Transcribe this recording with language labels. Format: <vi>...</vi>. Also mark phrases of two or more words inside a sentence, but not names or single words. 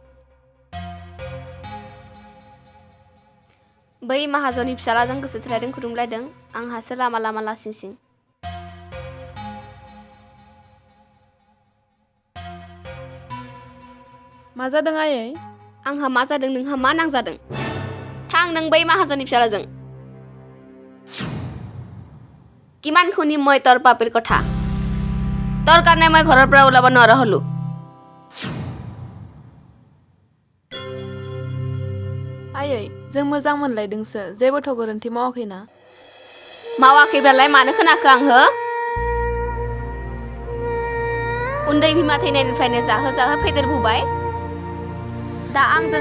<brx>बै माहाजननि फिसालाजों गोसो थोलायदों खुदुमलायदों आंहासो लामा लामा लासिं सिं मा जादों आयै आंहा मा जादों नोंहा मा नांजादों थां नों बै माहाजननि फिसालाजों</brx> <as>কিমানখিনি মই তোৰ পাপিৰ কথা তোৰ কাৰণে মই ঘৰৰ পৰা ওলাব নোৱাৰা হলো</as> <brx>आयै जों मोजां मोनलायदोंसो जेबोथ' गोरोन्थि मावाखैना मावाखैब्लालाय मानो खोनाखो आंहो उन्दै बिमा थैनायनिफ्रायनो जाहो जाहो फेदेरबोबाय दा आंजोंनो</brx>